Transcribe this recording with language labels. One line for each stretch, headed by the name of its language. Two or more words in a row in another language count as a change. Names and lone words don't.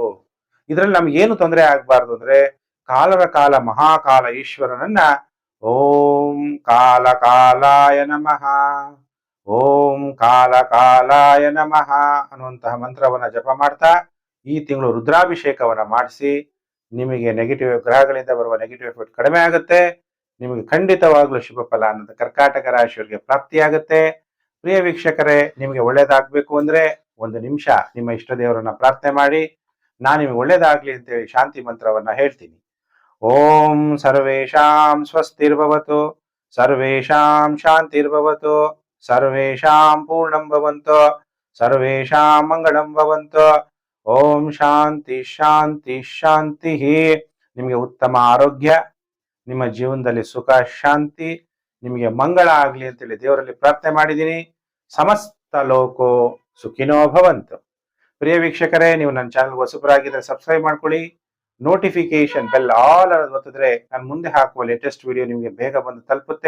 Kannada: ಇದ್ರಲ್ಲಿ ನಮ್ಗೆ ಏನು ತೊಂದರೆ ಆಗ್ಬಾರ್ದು ಅಂದ್ರೆ ಕಾಲರ ಕಾಲ ಮಹಾಕಾಲ ಈಶ್ವರನನ್ನ
Sanskrit: ಓಂ ಕಾಲ ಕಾಲಾಯ ನಮಃ, ಓಂ ಕಾಲ ಕಾಲಾಯ ನಮಃ
Kannada: ಅನ್ನುವಂತಹ ಮಂತ್ರವನ್ನ ಜಪ ಮಾಡ್ತಾ ಈ ತಿಂಗಳು ರುದ್ರಾಭಿಷೇಕವನ್ನ ಮಾಡಿಸಿ ನಿಮಗೆ ನೆಗೆಟಿವ್ ಗ್ರಹಗಳಿಂದ ಬರುವ
English: negative effect
Kannada: ಕಡಿಮೆ ಆಗುತ್ತೆ. ನಿಮಗೆ ಖಂಡಿತವಾಗ್ಲೂ ಶುಭ ಫಲ ಅನ್ನೋದು ಕರ್ಕಾಟಕ ರಾಶಿಯವರಿಗೆ ಪ್ರಾಪ್ತಿಯಾಗುತ್ತೆ. ಪ್ರಿಯ ವೀಕ್ಷಕರೇ, ನಿಮಗೆ ಒಳ್ಳೇದಾಗ್ಬೇಕು ಅಂದ್ರೆ ಒಂದು ನಿಮಿಷ ನಿಮ್ಮ ಇಷ್ಟ ದೇವರನ್ನ ಪ್ರಾರ್ಥನೆ ಮಾಡಿ. ನಾನು ನಿಮಗೆ ಒಳ್ಳೇದಾಗ್ಲಿ ಅಂತೇಳಿ ಶಾಂತಿ ಮಂತ್ರವನ್ನ ಹೇಳ್ತೀನಿ.
Sanskrit: ಓಂ ಸರ್ವೇಷಾಂ ಸ್ವಸ್ತಿರ್ಭವತು, ಸರ್ವೇಷಾಂ ಶಾಂತಿರ್ಭವತು, ಸರ್ವೇಷಾಂ ಪೂರ್ಣಂ ಭವಂತು, ಸರ್ವೇಷಾಂ ಮಂಗಳಂ ಭವಂತು. ಓಂ ಶಾಂತಿ ಶಾಂತಿ ಶಾಂತಿ.
Kannada: ನಿಮಗೆ ಉತ್ತಮ ಆರೋಗ್ಯ, ನಿಮ್ಮ ಜೀವನದಲ್ಲಿ ಸುಖ ಶಾಂತಿ, ನಿಮಗೆ ಮಂಗಳ ಆಗಲಿ ಅಂತೇಳಿ ದೇವರಲ್ಲಿ ಪ್ರಾರ್ಥನೆ ಮಾಡಿದ್ದೀನಿ.
Sanskrit: ಸಮಸ್ತ ಲೋಕೋ ಸುಖಿನೋ ಭವಂತು.
Kannada: ಪ್ರಿಯ ವೀಕ್ಷಕರೇ, ನೀವು ನನ್ನ ಚಾನಲ್ ಹೊಸಬರಾಗಿದ್ದರೆ ಸಬ್ಸ್ಕ್ರೈಬ್ ಮಾಡ್ಕೊಳ್ಳಿ.
English: notification bell
Kannada: ಆಲ್ ಅನ್ನೋದು ಒತ್ತಿದ್ರೆ ನಾನು ಮುಂದೆ ಹಾಕುವ
English: latest video
Kannada: ನಿಮಗೆ ಬೇಗ ಬಂದು ತಲುಪುತ್ತೆ.